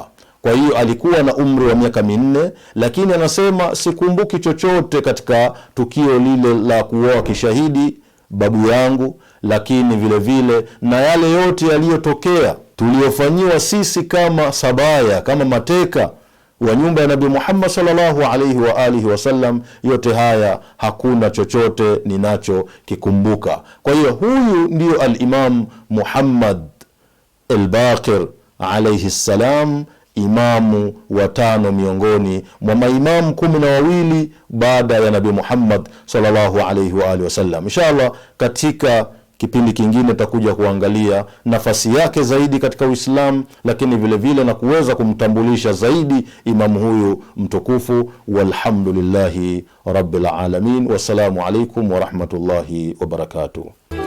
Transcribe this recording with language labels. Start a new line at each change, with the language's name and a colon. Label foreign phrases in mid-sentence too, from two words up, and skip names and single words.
Swahili: Kwa hiyo alikuwa na umri wa miaka 4, lakini anasema sikumbuki chochote katika tukio lile la kuoa kishahidi babu yangu, lakini vile vile na yale yote yaliyotokea tuliofanyiwa sisi kama sabaya, kama mateka wa nyumba ya Nabii Muhammad
Arabic: صلى الله عليه وآله وسلم,
Swahili: yote haya hakuna chochote ninachokikumbuka. Kwa hiyo huyu ndio al-Imam Muhammad al-Baqir
Arabic: عليه السلام,
Swahili: imamu wa 5 miongoni mwa maimamu 12 baada ya Nabii Muhammad
Arabic: صلى الله عليه وآله وسلم.
Swahili: Inshallah katika kipindi kingine tutakuja kuangalia nafasi yake zaidi katika Uislamu, lakini vile vile na kuweza kumtambulisha zaidi imamu huyu mtukufu.
Arabic: والحمد لله رب العالمين. والسلام عليكم ورحمة الله وبركاته.